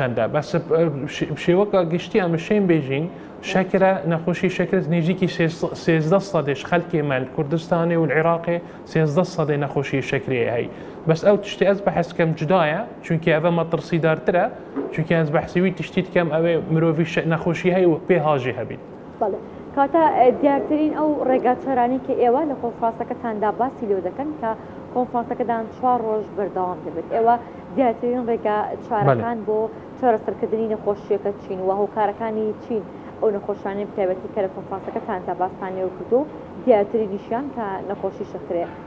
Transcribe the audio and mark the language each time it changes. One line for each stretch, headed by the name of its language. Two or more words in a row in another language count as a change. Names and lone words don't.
Kurdish: e bes şêweka giştî em şên bêjîn şekere nexweşî şeker nêzîkî 13 sedê ji xelkê me li Kurdistanê û li Iraqê 13 sedê nexweşiyê şekerê heye bes ew tiştê ez behs dikim cuda ye çunkî ev me tirsîdartir e çunkî ez behsî wî tiştî dikim ew ê mirovî nexweşî heye û pê hajî hebît.
Central Kurdish: کاتە دیارترین ئەو ڕێگاچارانی کە ئێوە لە کۆنفرانسەکەتاندا باسی لێ دەکەن کە کۆنفرانسەکەدان 4 ڕۆژ بەردەوام دەبێت ئێوە دیارترین ڕێگا چارەکان بۆ چارەسەرکردنی نەخۆشیەکە چین و هۆکارەکانی چین ئەو نەخۆشیانەی بتایبەتی کە لە کۆنفرانسەکەتاندا باسان لێ کردو دیارترینیشیان کە نەخۆشی شەکرێ